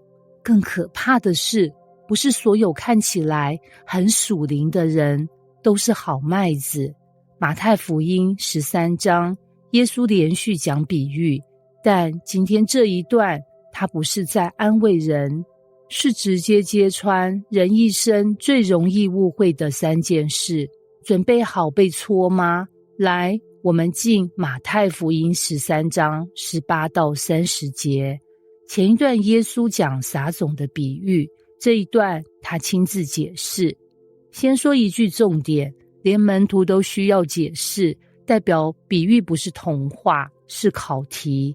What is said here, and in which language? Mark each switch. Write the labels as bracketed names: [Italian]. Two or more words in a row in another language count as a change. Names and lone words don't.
[Chinese] 更可怕的是，不是所有看起來很屬靈的人都是好麥子。馬太福音13章，耶穌連續講比喻，但今天這一段，他不是在安慰人，是直接揭穿人一生最容易誤會的3件事。準備好被戳嗎？來，我們進馬太福音13章18到30節。前一段耶穌講撒種的比喻，這一段他親自解釋。先說一句重點，連門徒都需要解釋，代表比喻不是童話，是考題。